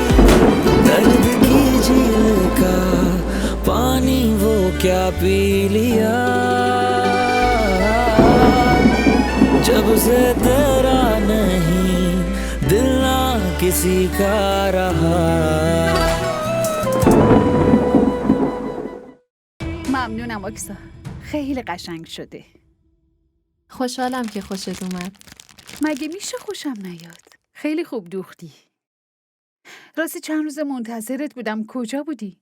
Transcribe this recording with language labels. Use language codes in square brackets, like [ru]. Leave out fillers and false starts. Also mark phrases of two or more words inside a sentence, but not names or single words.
[hi] दर्द की झील का पानी वो क्या पी लिया, जब से तेरा नहीं दिल ना किसी का रहा. [fa] ممنونم آکسا، خیلی قشنگ شده. خوشحالم که خوشت اومد. مگه میشه خوشم نیاد؟ خیلی خوب دوختی. راستی چند روز منتظرت بودم، کجا بودی؟